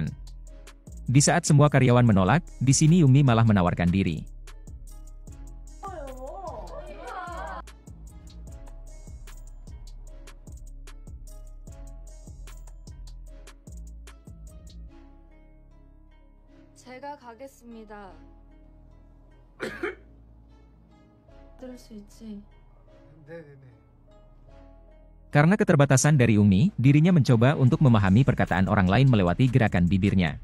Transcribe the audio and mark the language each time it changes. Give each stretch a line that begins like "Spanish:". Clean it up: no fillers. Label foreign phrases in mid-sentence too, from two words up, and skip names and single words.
Indonesian: Di saat semua karyawan menolak, di sini Yumi malah menawarkan diri.
Korean: 제가 가겠습니다. 들을 수 있지? 네네네.
Indonesian: Karena keterbatasan dari Yumi, dirinya mencoba untuk memahami perkataan orang lain melewati gerakan bibirnya.